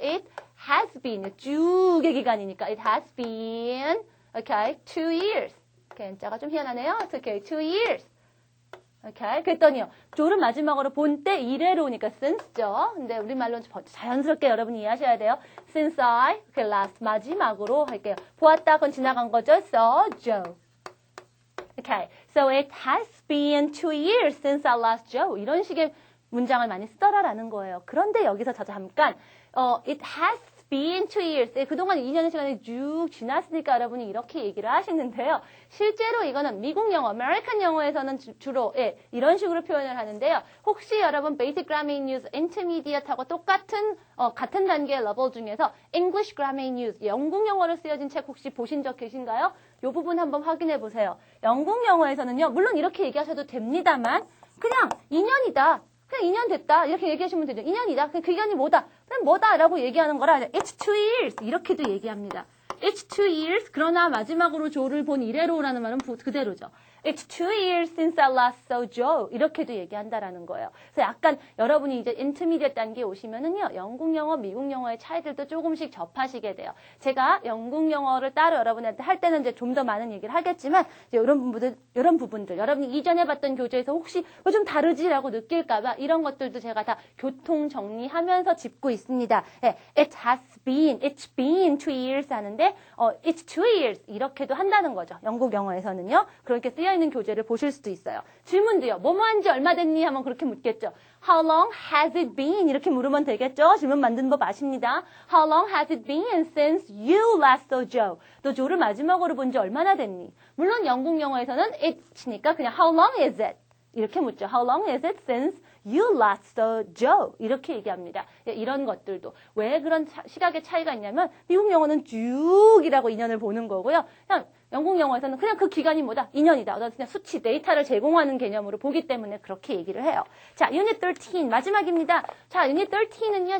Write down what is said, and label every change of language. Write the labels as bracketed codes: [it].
[en] It has been. [ko] 쭉의 기간이니까. [en] It has been. Okay, 2 years. [ko] Okay, 자가 좀 희한하네요. [en] It's okay, 2 years. Okay, [ko] 그랬더니요. 조를 마지막으로 본 때 이래로니까 since죠. 근데 우리말로 자연스럽게 여러분이 이해하셔야 돼요. [en] Since I, okay, last [ko] 마지막으로 할게요. 보았다, 그건 지나간 거죠. [en] Saw Joe. Okay, so it has been 2 years since I last Joe. [ko] 이런 식의 문장을 많이 쓰더라라는 거예요. 그런데 여기서 저 잠깐 [en] it has been 2 years. [ko] 그동안 2년의 시간이 쭉 지났으니까 여러분이 이렇게 얘기를 하시는데요. 실제로 이거는 미국 영어, 아메리칸 영어에서는 주로 이런 식으로 표현을 하는데요. 혹시 여러분 Basic Grammar in Use, Intermediate하고 똑같은 같은 단계의 레벨 중에서 English Grammar in Use, 영국 영어로 쓰여진 책 혹시 보신 적 계신가요? 이 부분 한번 확인해 보세요. 영국 영어에서는요. 물론 이렇게 얘기하셔도 됩니다만 그냥 2년이다. 그냥 2년 됐다. 이렇게 얘기하시면 되죠. 2년이다. 그 기간이 뭐다? 그냥 뭐다라고 얘기하는 거라 It's 2 years. 이렇게도 얘기합니다. [en] It's 2 years. [ko] 그러나 마지막으로 조를 본 이래로라는 말은 그대로죠. [en] It's 2 years since I last saw Joe. [ko] 이렇게도 얘기한다라는 거예요. 그래서 약간 여러분이 이제 intermediate 단계에 오시면은요. 영국 영어, 미국 영어의 차이들도 조금씩 접하시게 돼요. 제가 영국 영어를 따로 여러분한테 할 때는 이제 좀 더 많은 얘기를 하겠지만 이제 이런 부분들 여러분이 이전에 봤던 교재에서 혹시 뭐 좀 다르지라고 느낄까봐 이런 것들도 제가 다 교통 정리하면서 짚고 있습니다. [en] It's been 2 years [ko] 하는데 [en] it's 2 years [ko] 이렇게도 한다는 거죠. 영국 영어에서는요. 그렇게 쓰여 있는 교재를 보실 수도 있어요. 질문도요. 뭐뭐 한지 얼마 됐니? 하면 그렇게 묻겠죠. [en] How long has it been? [ko] 이렇게 물으면 되겠죠. 질문 만드는 법 아십니다. [en] How long has it been since you last saw Joe? [ko] 너 조를 마지막으로 본 지 얼마나 됐니? 물론 영국 영어에서는 it니까 그냥 [en] how long is it? [ko] 이렇게 묻죠. [en] How long is it since you last saw Joe? [ko] 이렇게 얘기합니다. 이런 것들도. 왜 그런 시각의 차이가 있냐면 미국 영어는 쭉이라고 2년을 보는 거고요. 그냥 영국 영어에서는 그냥 그 기간이 뭐다? 2년이다. 그냥 수치, 데이터를 제공하는 개념으로 보기 때문에 그렇게 얘기를 해요. 자, Unit 13 마지막입니다. 자, Unit 13은요.